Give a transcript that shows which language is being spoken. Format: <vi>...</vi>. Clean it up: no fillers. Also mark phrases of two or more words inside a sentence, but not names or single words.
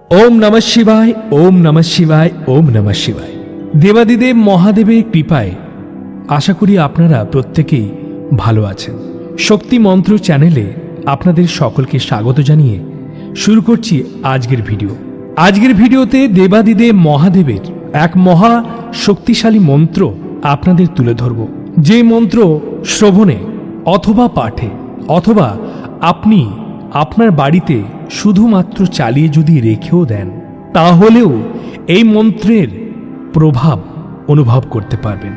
<sa>ওম নমঃ শিবায়, ওম নমঃ শিবায়, ওম নমঃ শিবায়।</sa> <bn>দেবাদিদেব মহাদেবের কৃপায় আশা করি আপনারা প্রত্যেকেই ভালো আছেন। শক্তি মন্ত্র চ্যানেলে আপনাদের সকলকে স্বাগত জানিয়ে শুরু করছি আজকের ভিডিও। আজকের ভিডিওতে দেবাদিদেব মহাদেবের এক মহা শক্তিশালী মন্ত্র আপনাদের তুলে ধরব, যে মন্ত্র শ্রবণে অথবা পাঠে অথবা আপনি আপনার বাড়িতে শুধুমাত্র চালিয়ে যদি রেখেও দেন, তাহলেও এই মন্ত্রের প্রভাব অনুভব করতে পারবেন।</bn>